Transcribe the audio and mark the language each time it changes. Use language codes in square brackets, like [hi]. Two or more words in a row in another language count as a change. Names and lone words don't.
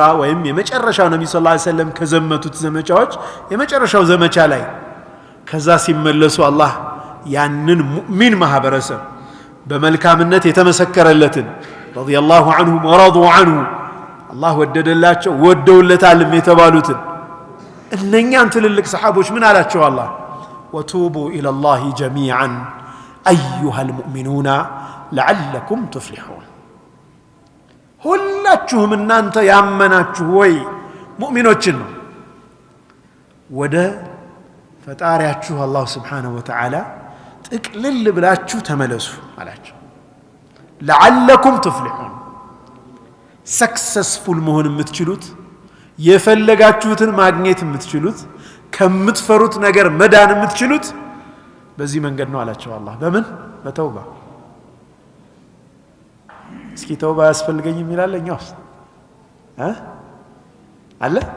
[am] ወይም የመጨረሻው ነብዩ [ar] صلى الله عليه وسلم [am] ከዘመቱት ዘመቻዎች የመጨረሻው ዘመቻ ላይ ከዛ ሲመለሱ አላህ ያንን ሙእሚን ማህበረሰብ በመልካምነት የተመሰከረለትን ረዲየላሁ [ar] عنه ورضوا عنه [am] አላህ ወደደላቸው ወደውለታል የተባሉትን እነኛን ትልልቅ ሰሃቦች ምን አላቸው አላህ [ar] وتوبوا إلى الله جميعا أيها المؤمنون لعلكم تفلحون [am] ሁላችሁም እናንተ ያመናችሁ ወይ ሙእሚኖችን ነው ወደ ፈጣሪያችሁ አላህ [ar] سبحانه وتعالى [am] ጥቅልል ብላችሁ ተመለሱ አላችሁ [ar] لعلكم تفلحون [am] successful መሆን የምትችሉት የፈለጋችሁትን ማግኘት የምትችሉት ከምትፈሩት ነገር መዳን የምትችሉት በዚህ መንገድ ነው አላችሁ አላህ በምን በተውባ እስኪ ተውባ ያስፈልገኝም ይላል እኛው አለ